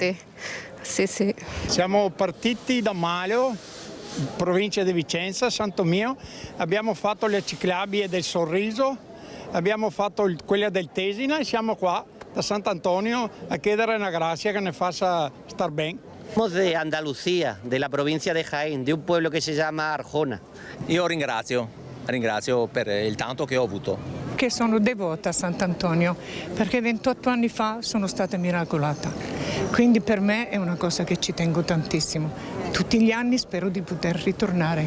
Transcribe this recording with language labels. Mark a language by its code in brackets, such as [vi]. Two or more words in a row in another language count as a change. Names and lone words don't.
[it] Sì. Siamo partiti da Malio, provincia di Vicenza, Santo Mio, abbiamo fatto le ciclabili del Sorriso, abbiamo fatto quella del Tesina e siamo qua da Sant'Antonio a chiedere una grazia che ne faccia star bene. [es] Somos de Andalucía, de la provincia de Jaén, de un pueblo [it] che si chiama [es] Arjona. [it] Io ringrazio per il tanto che ho avuto. Che sono devota a Sant'Antonio perché 28 anni fa sono stata miracolata, quindi per me è una cosa che ci tengo tantissimo. Tutti gli anni spero di poter ritornare.